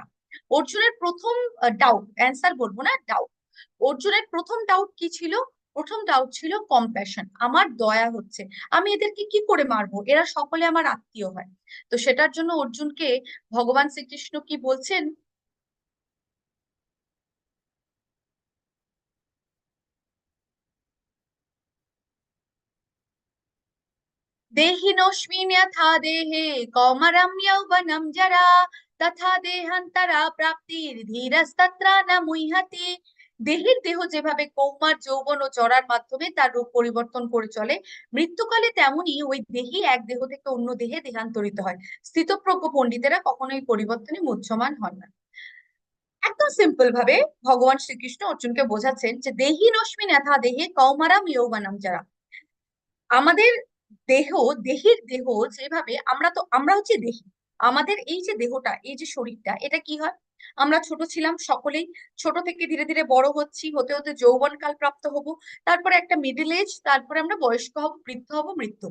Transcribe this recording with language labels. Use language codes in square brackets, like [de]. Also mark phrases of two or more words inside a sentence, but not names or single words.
[bn] অর্জুনের প্রথম ডাউট, অ্যান্সার বলবো না, ডাউট। অর্জুনের প্রথম ডাউট কি ছিল? প্রথম ডাউট ছিল কম্প্যাশন, আমার দয়া হচ্ছে, আমি এদেরকে কি করে মারবো, এরা সকলে আমার আত্মীয় হয়। তো সেটার জন্য অর্জুনকে ভগবান শ্রীকৃষ্ণ কি বলছেন? [sa] देहिनोऽस्मिन् यथा देहे कौमारं यौवनं जरा तथा देहान्तरा প্রাপ্তির্ধীরস্তত্রা না মুহ্যতি। [bn] দেহের দেহ যেভাবে কৌমার যৌবন ও জরার মাধ্যমে তার রূপ পরিবর্তন করে চলে, মৃত্যুকালে তেমনি ওই দেহি এক দেহ থেকে অন্য দেহে দেহান্তরিত হয়। স্থিতপ্রজ্ঞ পণ্ডিতেরা কখনোই পরিবর্তনে মুহ্যমান হন না। একদম সিম্পল ভাবে ভগবান শ্রীকৃষ্ণ অর্জুনকে বোঝাচ্ছেন যে [sa] দেহিনস্মিন যথা দেহে কৌমারম যৌবনম জরা, [bn] আমাদের দেহ, দেহের দেহ যেভাবে, আমরা হচ্ছে দেহি, আমাদের এই যে দেহটা, এই যে শরীরটা, এটা কি হয়, আমরা ছোট ছিলাম সকলেই, ছোট থেকে ধীরে ধীরে বড় হচ্ছি, হতে হতে যৌবন কাল প্রাপ্ত হব, তারপরে একটা [en] middle age, [bn] তারপরে আমরা বয়স্ক হব, বৃদ্ধ হব, মৃত্যু।